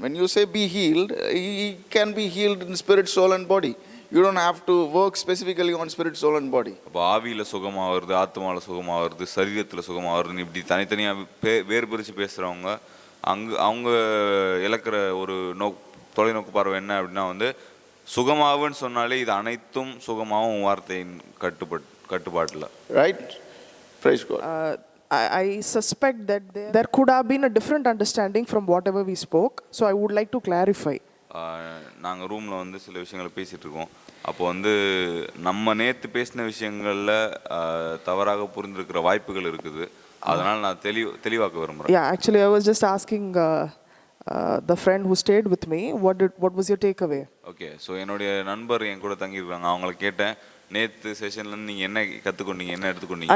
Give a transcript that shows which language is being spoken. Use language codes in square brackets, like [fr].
[en] When you say be healed, he can be healed in spirit, soul and body. You don't have to work specifically on spirit, soul and body. [ta] அப்போ ஆவியில் சுகமாகிறது, ஆத்மாவில் சுகமாகிறது, சரீரத்தில் சுகமாகிறதுன்னு இப்படி தனித்தனியாக வேறு பிரித்து பேசுகிறவங்க அவங்க இழக்கிற ஒரு தொலைநோக்கு பார்வை என்ன அப்படின்னா வந்து சுகமாவுன்னு சொன்னாலே இது அனைத்தும் சுகமாவும் வார்த்தையின் கட்டுப்பாட்டில். [en] Right? Praise God. I suspect that there could have been a different understanding from whatever we spoke. So I would like to clarify. [ta] நாங்கள் ரூமில் வந்து சில விஷயங்களை பேசிகிட்டு இருக்கோம். அப்போ வந்து நம்ம நேற்று பேசின விஷயங்களில் தவறாக புரிந்திருக்கிற வாய்ப்புகள் இருக்குது. அதனால் நான் தெளிவாக்க விரும்புகிறேன். [en] Yeah, actually I was just asking the friend who stayed with me, what was your takeaway? [ta] Okay, so என்னுடைய நண்பர் என் கூட தங்கியிருக்காங்க. அவங்கள கேட்டேன், நேற்று செஷன்லேருந்து நீங்கள் என்ன கற்றுக்கொண்டீங்க, என்ன எடுத்துக்கொண்டீங்க?